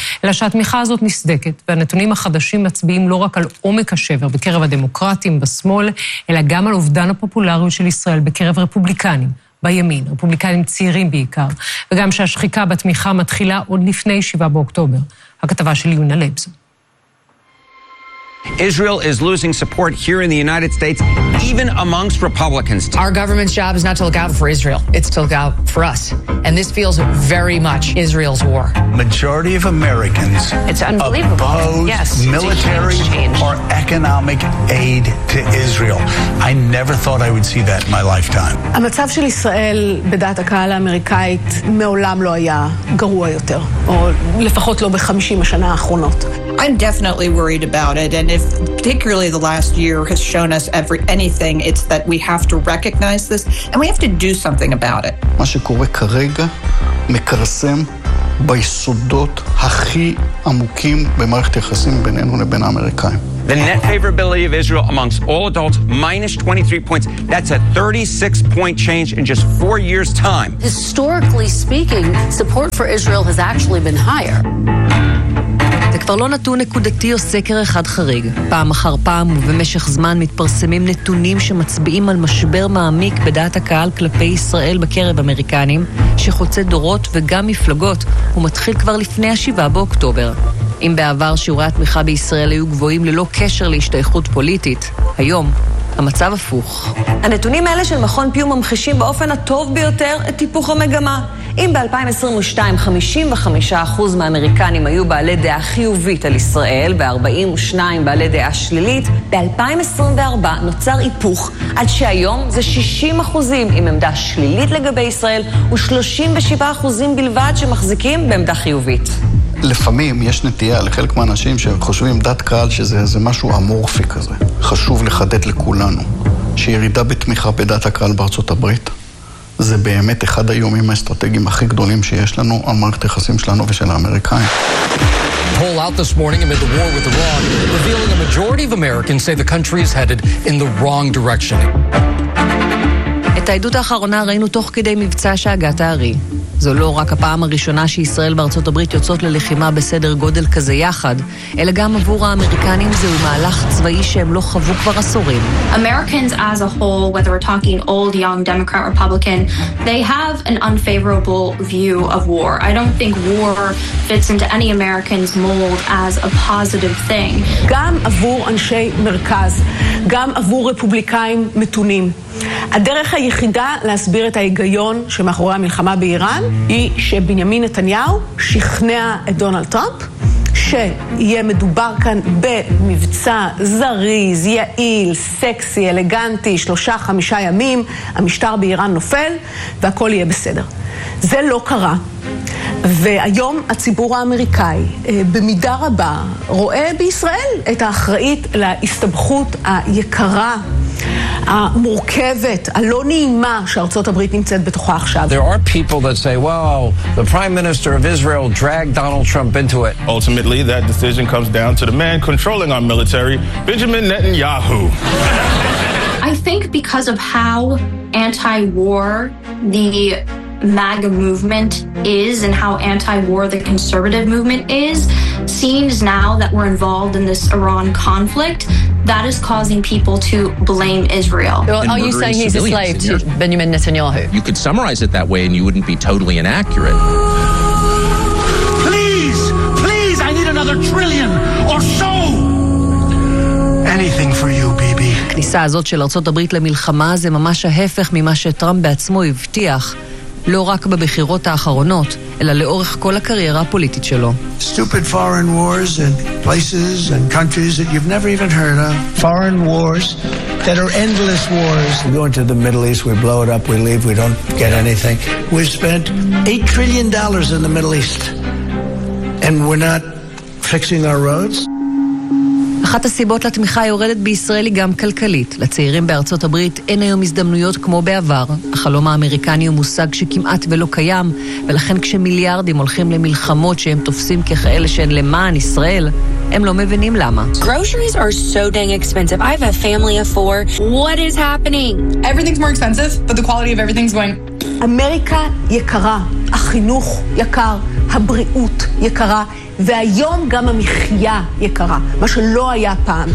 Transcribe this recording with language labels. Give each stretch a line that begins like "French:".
Hebrew: אלא שהתמיכה הזאת נסדקת, והנתונים החדשים מצביעים לא רק על עומק השבר בקרב הדמוקרטים בשמאל, אלא גם על אובדן הפופולריות של ישראל בקרב רפובליקנים. בימין, רפובליקנים צעירים בעיקר, וגם שהשחיקה בתמיכה מתחילה עוד לפני 7 באוקטובר. הכתבה של יונה לייבזון.
English: Israel is losing support here in the United States, even amongst Republicans. Our government's job is not to look out for Israel. It's to look out for us. And this feels very much Israel's war. Majority of Americans it's unbelievable. Oppose yes, military it's a huge change. Or economic aid to Israel. I never thought I would see that in my lifetime.
Hebrew: המצב של ישראל בדעת הקהל האמריקאית מעולם לא היה גרוע יותר, או לפחות לא ב-50 השנה האחרונות.
English: I'm definitely worried about it. And if particularly the last year has shown us anything, it's that we have to recognize this and we have to do something about it.
Hebrew: מה שקורה כרגע מקרסם ביסודות הכי עמוקים במערכת היחסים בינינו לבין האמריקאים.
English: The net favorability of Israel amongst all adults minus 23 points. That's a 36 point change in just 4 years time. Historically speaking, support for Israel has actually been higher.
Hebrew: כבר לא נתון נקודתי או סקר אחד חריג. פעם אחר פעם ובמשך זמן מתפרסמים נתונים שמצביעים על משבר מעמיק בדעת הקהל כלפי ישראל בקרב אמריקנים, שחוצה דורות וגם מפלגות, ומתחיל כבר לפני 7 באוקטובר. אם בעבר שיעורי התמיכה בישראל היו גבוהים ללא קשר להשתייכות פוליטית, היום המצב הפוך. הנתונים האלה של מכון פיום ממחישים באופן הטוב ביותר את טיפוח המגמה. אם ב-2022 55% מהאמריקנים היו בעלי דעה חיובית על ישראל ו-42 בעלי דעה שלילית, ב-2024 נוצר היפוך עד שהיום זה 60% עם עמדה שלילית לגבי ישראל ו-37% בלבד שמחזיקים בעמדה חיובית. לפעמים יש נטייה לחלק מהאנשים שחושבים דת קהל שזה משהו אמורפי כזה. חשוב לחדד לכולנו שירידה בתמיכה בדת הקהל בארצות הברית זה באמת אחד האיומים האסטרטגיים הכי גדולים שיש לנו על מערכת היחסים שלנו ושל האמריקאים.
English: Poll out this morning amid the war with Iran, revealing a majority of Americans say the country is headed in the wrong direction.
Hebrew: את העדות האחרונה ראינו תוך כדי מבצע שהגעת הארי. זו לא רק הפעם הראשונה שישראל בארצות הברית יוצאות ללחימה בסדר גודל כזה יחד, אלא גם עבור האמריקנים זהו מהלך צבאי שהם לא חוו כבר עשורים.
English: Americans as a whole, whether we're talking old, young, Democrat, Republican, they have an unfavorable view of war. I don't think war fits into any American's mold as a positive thing.
Hebrew: גם עבור אנשי מרכז, גם עבור רפובליקאים מתונים, הדרך היחידה להסביר את ההיגיון שמאחורי המלחמה באיראן היא שבנימין נתניהו שכנע את דונלד טראמפ שיהיה מדובר כאן במבצע זריז, יעיל, סקסי, אלגנטי, 3-5 ימים, המשטר באיראן נופל והכל יהיה בסדר. זה לא קרה. והיום הציבור האמריקאי במידה רבה רואה בישראל את האחראית להסתבכות היקרה המורכבת, הלא נעימה שארצות הברית נמצאת בתוכה עכשיו.
English: There are people that say, "Well, the Prime Minister of Israel dragged Donald Trump into it." Ultimately, that decision comes down to the man controlling our military, Benjamin Netanyahu. I think because of how anti-war the MAGA movement is and how anti-war the conservative movement is, seems now that we're involved in this Iran conflict, that is causing people to blame Israel. Well, are you saying he's a slave to Benjamin Netanyahu? You could summarize it that way and you wouldn't be totally inaccurate. Please, please, I need another trillion or so. Anything for you, BB.
Hebrew: הכניסה הזאת של ארצות הברית למלחמה זה ממש ההפך ממה שטראמפ בעצמו הבטיח. לא רק בבחירות האחרונות, אלא לאורך כל הקריירה הפוליטית שלו.
English: Stupid foreign wars and places and countries that you've never even heard of. Foreign wars that are endless wars. We go into the Middle East, we blow it up, we leave, we don't get anything. We've spent $8 trillion in the Middle East. And we're not fixing our roads.
Hebrew: אחת הסיבות לתמיכה יורדת בישראל היא גם כלכלית. לצעירים בארצות הברית אין היום הזדמנויות כמו בעבר. החלום האמריקני הוא מושג שכמעט ולא קיים, ולכן כשמיליארדים הולכים למלחמות שהם תופסים ככאלה שהן למען ישראל, הם לא מבינים למה.
English: Groceries are so dang expensive. I have a family of four. What is happening? Everything's more expensive, but the quality of everything's going...
Hebrew: אמריקה יקרה, החינוך יקר, הבריאות יקרה, והיום גם המחיה יקרה, מה שלא היה פעם.